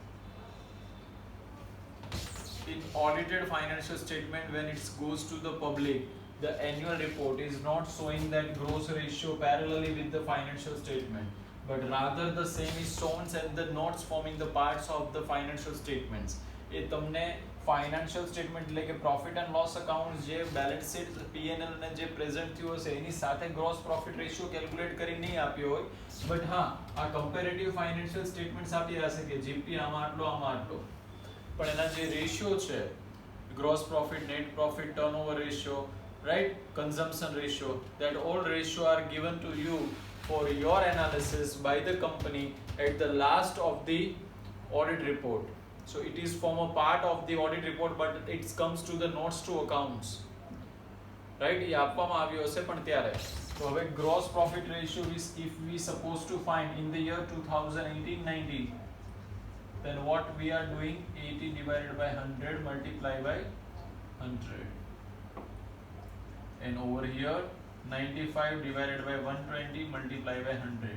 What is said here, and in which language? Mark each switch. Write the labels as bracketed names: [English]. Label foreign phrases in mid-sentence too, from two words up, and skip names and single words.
[English] In audited financial statement, when it goes to the public, the annual report is not showing that gross ratio parallelly with the financial statement, but rather the same is shown as the notes forming the parts of the financial statements. [Gujarati] એ તમને [English] financial statement [Gujarati] એટલે કે [English] profit and loss account [Gujarati] જે [English] balance sheet [Gujarati] P&L ને જે પ્રેઝન્ટ થયું હશે એની સાથે [English] gross profit ratio calculate [Gujarati] કરી નહીં આપ્યો હોય, બટ હા આ [English] comparative financial statements [Gujarati] આપી હશે કે જીપી આમાં આટલો, પણ એના જે રેશિયો છે [English] gross profit, net profit, turnover ratio, right, consumption ratio, that all ratio are given to you for your analysis by the company at the last of the audit report. So it is form a part of the audit report, but it comes to the notes to accounts, right? [Gujarati] ये આપવામાં આવ્યો હશે પણ ત્યારે. તો હવે [English] gross profit ratio is, if we supposed to find in the year 2018-19, then what we are doing, 80 divided by 100 multiplied by 100, and over here 95 divided by 120 multiplied by 100.